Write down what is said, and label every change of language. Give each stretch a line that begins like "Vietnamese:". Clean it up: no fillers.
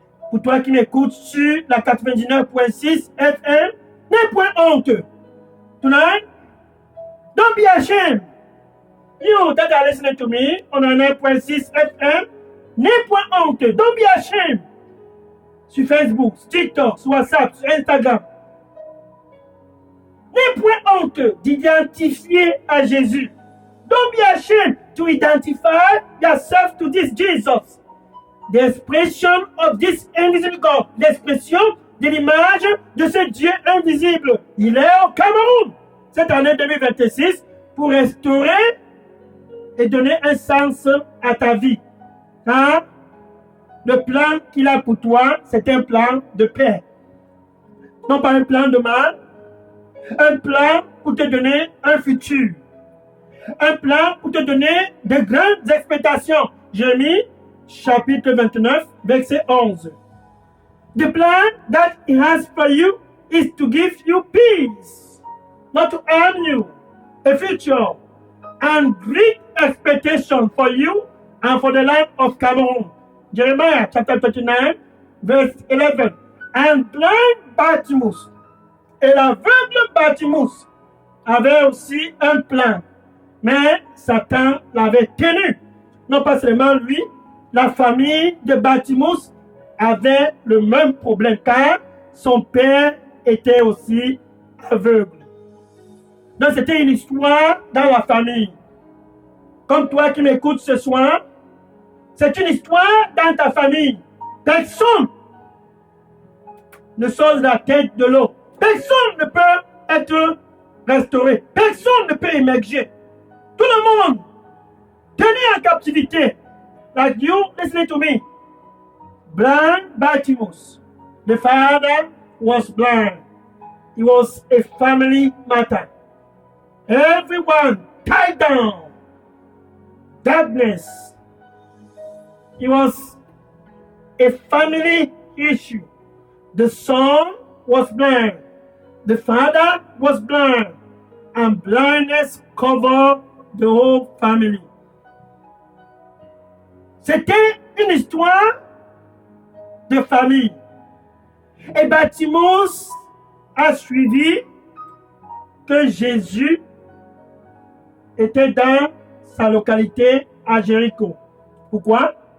French: Pour toi qui m'écoutes sur la 99.6 FM, n'aie point honte.
English: Tonight, don't be ashamed. You that are listening to me on 9.6 FM,
French: n'aie point honte.
English: Don't be ashamed.
French: Sur Facebook, sur TikTok, sur WhatsApp, sur Instagram. N'aie point honte d'identifier à Jésus.
English: Don't be ashamed to identify yourself to this Jesus. The expression of this invisible God.
French: L'expression de l'image de ce Dieu invisible. Il est au Cameroun cette année 2026 pour restaurer et donner un sens à ta vie. Car le plan qu'il a pour toi, c'est un plan de paix. Non pas un plan de mal, un plan pour te donner un futur. Un plan pour te donner de grandes expectations. Jérémie, chapitre 29, verset 11.
English: The plan that he has for you is to give you peace, not to harm you, a future, and great expectation for you and for the land of Cameroon. Jeremiah, chapter 39, verse 11. And blind Bartimaeus,
French: et l'aveugle Bartimaeus, avait aussi un plan. Mais Satan l'avait tenu. Non pas seulement lui, la famille de Bartimaeus avait le même problème car son père était aussi aveugle. Donc c'était une histoire dans la famille. Comme toi qui m'écoutes ce soir, c'est une histoire dans ta famille. Personne ne sort de la tête de l'eau. Personne ne peut être restauré. Personne ne peut émerger. Tout le monde tenu en captivité.
English: Like you, listening to me. Blind Bartimaeus. The father was blind. It was a family matter. Everyone tied down. Darkness. It was a family issue. The son was blind. The father was blind. And blindness covered the whole family.
French: C'était une histoire de famille. Et Bartimaeus a suivi que Jésus était dans sa localité à Jéricho. Pourquoi?